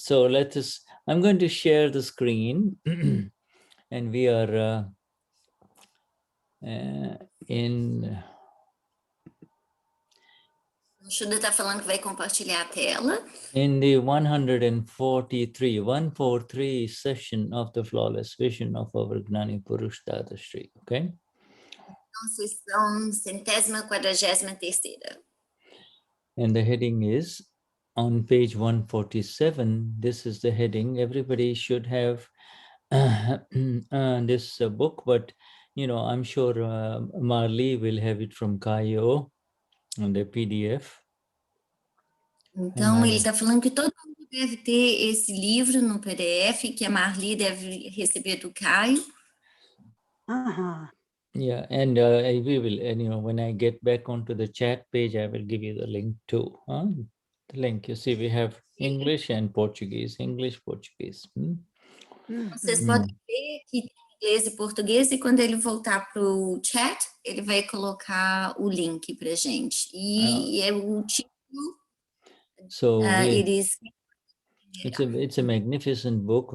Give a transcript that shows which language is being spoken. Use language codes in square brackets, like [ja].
[en] So I'm going to share the screen and we are in... [pt] O Shuddha está falando que vai compartilhar a tela. [en] In the 143 session of the flawless vision of our Gnani Purush Dadashri, okay? [pt] Então, sessão 143ª. [en] And the heading is on page 147. This is the heading. Everybody should have this book, but I'm sure Marley will have it from Kayo on the PDF. [pt] Então, ele está falando que todo mundo deve ter esse livro no PDF, que a Marli deve receber do Caio. [en] Yeah, and we will, when I get back onto the chat page, I will give you the link too. The link, you see, we have English and Portuguese, English, Portuguese. [pt] Vocês podem ver que tem inglês e português, e quando ele voltar para o chat, ele vai colocar o link para gente. E é o título. [en] So it's a magnificent book.